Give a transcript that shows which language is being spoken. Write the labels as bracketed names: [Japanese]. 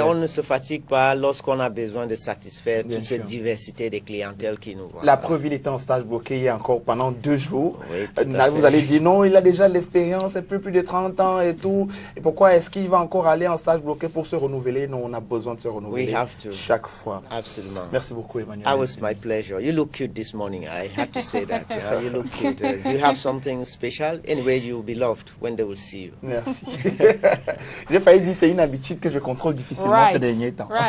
[French] On ne se fatigue pas lorsqu'on a besoin de satisfaire toute cette diversité des clientèles qui nous voient. La preuve, il était en stage bloqué il y a encore pendant 2 jours. Oui, vous allez dire non, il a déjà l'expérience, plus de 30 ans et tout. Et pourquoi est-ce qu'il va encore aller en stage bloqué pour se renouveler? Non, on a besoin de se renouveler chaque fois. Absolument. Merci beaucoup, Emmanuel. [English] It was my pleasure. You look cute this morning. I have to say that. You look cute. You have something special. Anyway, you will be loved when they will see you. [French] Merci. J'ai failli dire c'est une habitude que je contrôle difficilement ces derniers temps.